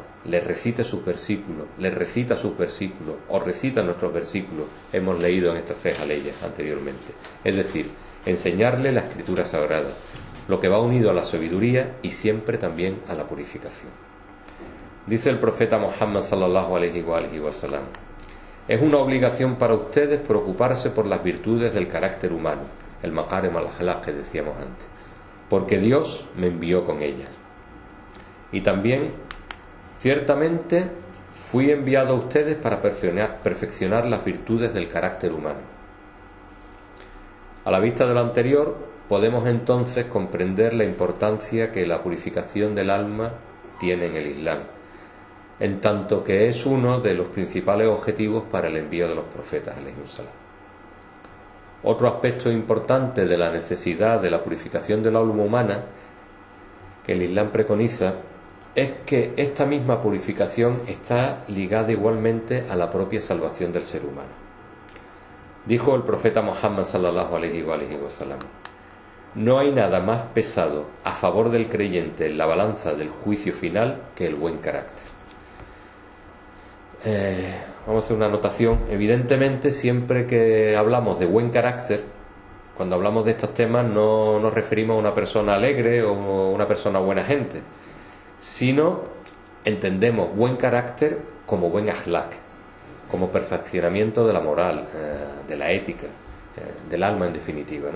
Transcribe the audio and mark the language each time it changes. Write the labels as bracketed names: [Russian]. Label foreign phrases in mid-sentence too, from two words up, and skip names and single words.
[Spanish] Les recita sus versículos, o recita nuestros versículos. Hemos leído en estas 3 aleyas anteriormente. Es decir, enseñarle la escritura sagrada, lo que va unido a la sabiduría y siempre también a la purificación. Dice el profeta Muhammad [Arabic] صلى الله عليه وسلم: [Spanish] Es una obligación para ustedes preocuparse por las virtudes del carácter humano, el [Arabic] مكارم الأخلاق [Spanish] que decíamos antes, porque Dios me envió con ellas. Y también, ciertamente, fui enviado a ustedes para perfeccionar las virtudes del carácter humano. A la vista de lo anterior, podemos entonces comprender la importancia que la purificación del alma tiene en el Islam, en tanto que es uno de los principales objetivos para el envío de los profetas [Arabic] عليهم السلام. [Spanish] Otro aspecto importante de la necesidad de la purificación del alma humana que el Islam preconiza es que esta misma purificación está ligada igualmente a la propia salvación del ser humano. Dijo el profeta Muhammad [Arabic] صلى الله عليه وسلم: [Spanish] no hay nada más pesado a favor del creyente en la balanza del juicio final que el buen carácter. Vamos a hacer una anotación. Evidentemente, siempre que hablamos de buen carácter, cuando hablamos de estos temas, no nos referimos a una persona alegre o una persona buena gente, sino entendemos buen carácter como buen akhlaq, como perfeccionamiento de la moral, de la ética, del alma en definitiva, ¿no?